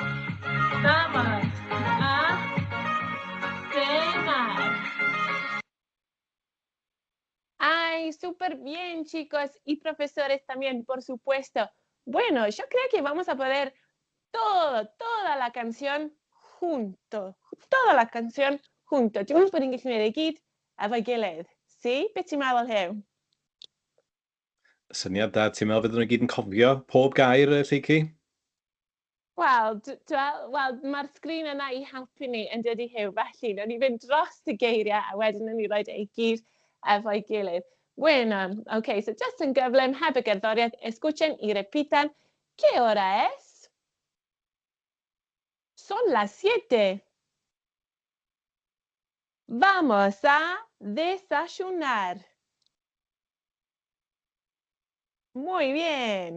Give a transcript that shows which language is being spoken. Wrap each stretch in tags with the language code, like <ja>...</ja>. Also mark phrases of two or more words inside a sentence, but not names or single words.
<es>Vamos a cenar. Ay, súper bien, chicos. Y profesores también, por supuesto. Bueno, yo creo que vamos a poder toda la canción junto. Toda la canción junto.</es> <cy>Ti'n meddwl bod ni'n gallu gwneud i gyd efo'i gilydd? Si? Beth ti'n meddwl, Hugh? Syniad da, ti'n meddwl fyddwn nhw gyd yn cofio pob gair, Lleuci? Wel, wel, mae'r sgrin yna i helpu ni yn dydi Hugh, felly nawr ni fynd dros y geiriau a wedyn ni roed ei gyd efo'i gilydd. Bueno,</cy> <en>okay, so just</en> <cy>yn gyflym heb y gerddoriaeth,</cy> <es>escuchen y repitan, ¿qué hora es? Son las 7. Vamos a desayunar. Muy bien.</es>